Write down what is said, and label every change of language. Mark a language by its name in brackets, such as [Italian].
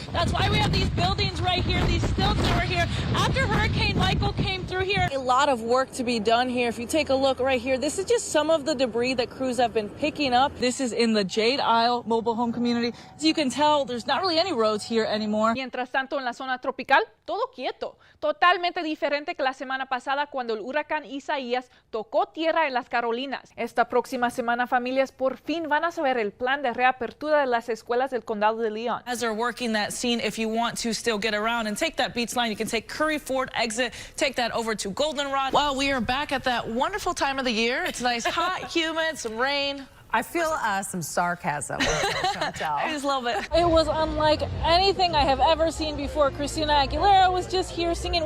[English] That's why we have these buildings right here, these stilts over here. After Hurricane Michael came through here, a lot of work to be done here. If you take a look right here, this is just some of the debris that crews have been picking up. This is in the Jade Isle mobile home community. As you can tell, there's not really any roads here anymore. [Spanish] Mientras tanto, en la zona tropical, todo quieto. Totalmente diferente que la semana pasada cuando el huracán Isaías tocó tierra en las Carolinas. Esta próxima semana, familias por fin van a saber el plan de reapertura de las escuelas del condado de Leon. [English] As they're working that scene, if you want to still get around and take that beach line, you can take Curry Ford exit, take that over to Goldenrod. Well, we are back at that wonderful time of the year. It's nice, hot, humid, some rain. I feel some sarcasm with Chantelle. Just a little bit. It was unlike anything I have ever seen before. Christina Aguilera was just here singing.